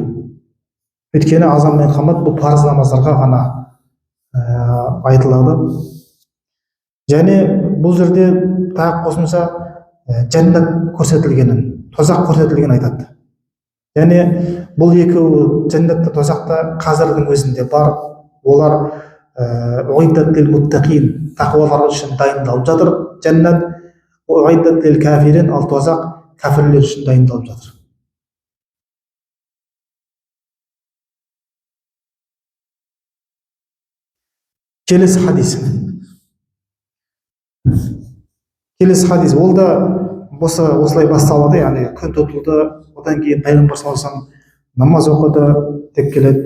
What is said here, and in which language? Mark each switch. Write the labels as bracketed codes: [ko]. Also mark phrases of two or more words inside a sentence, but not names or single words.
[kk] Өйткені азан мен қамат бұл парыз намаздарға ғана айтылады. Және бұл жерде тағы қосымша жәннат көрсетілгенін, тозақ көрсетілгенін айтады. Және бұл екеуі жәннатта, тозақта қазірдің өзінде бар. [ar] Олар أعدت للمتقين, [kk] тақуалар үшін дайындалып жатыр. [ar] Жәннат أعدت للكافرين, [kk] ал тозақ кәпірлер үшін дайындалып жатыр. Келесі хадис ол да осылай басталады, яғни күн тұтылды, одан кейін пайғамбар [ar] صلى الله عليه وسلم [kk] намаз оқыды деп келеді.